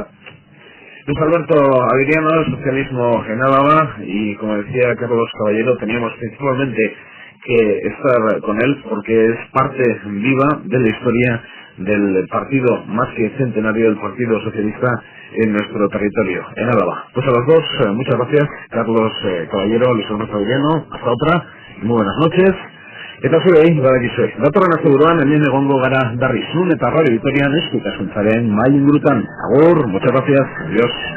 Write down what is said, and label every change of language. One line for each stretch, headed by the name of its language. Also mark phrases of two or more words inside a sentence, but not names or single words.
Spanish: Luis Alberto Aguiriano, el socialismo en Álava, y como decía Carlos Caballero, teníamos principalmente que estar con él porque es parte viva de la historia del partido más que centenario del Partido Socialista en nuestro territorio, en Álava. Pues a los dos, muchas gracias, Carlos Caballero, Luis Ernesto Guilleno, hasta otra, y muy buenas noches.
Basque: Eta zure badakizue, datorren asteburuan hemen egongo gara berriz nun eta Radio Vitorian eskutasuntzaren mahai ingurutan. Agur,
Spanish: muchas gracias, adiós.